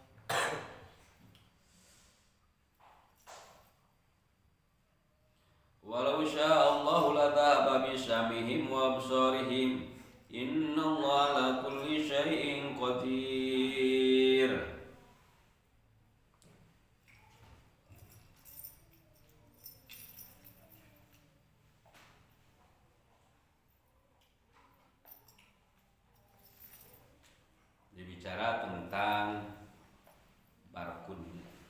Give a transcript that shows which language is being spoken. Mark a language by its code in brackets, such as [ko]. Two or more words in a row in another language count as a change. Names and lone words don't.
[ar] ولو شاء الله لذهب بسمعهم وأبصارهم إن الله على كل شيء قدير. [id] Bicara tentang barkun.